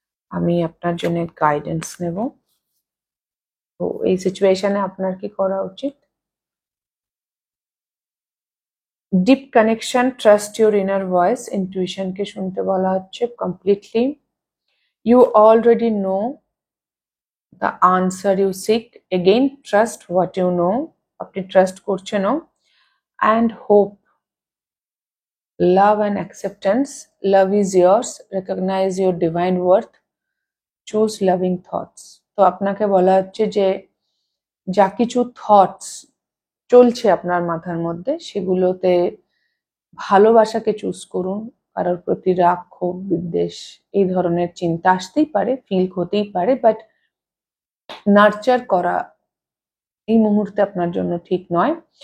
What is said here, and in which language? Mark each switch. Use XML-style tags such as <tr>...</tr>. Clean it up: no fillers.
<bn>আমি আপনার জন্য গাইডেন্স নেব। তো এই সিচুয়েশনে আপনার কি করা উচিত?</bn> <en>deep connection, trust your inner voice,</en> <bn>ইনটুইশনকে শুনতে বলা হচ্ছে</bn> <en>Completely. You already know the answer you seek, again trust what you know,</en> <bn>আপনি trust করছেনও,</bn> <en>and hope, love and acceptance, love is yours, recognize your divine worth, choose loving thoughts।</en> <bn>তো আপনাকে বলা হচ্ছে যে যা কিছু থটস চলছে আপনার মাথার মধ্যে, সেগুলোতে ভালোবাসাকে চুজ করুন। কারোর প্রতি রাগ, ক্ষোভ, বিদ্বেষ, এই ধরনের চিন্তা আসতেই পারে, ফিল হতেই পারে, বাট নার্চার করা এই মুহূর্তে আপনার জন্য ঠিক নয়।</bn>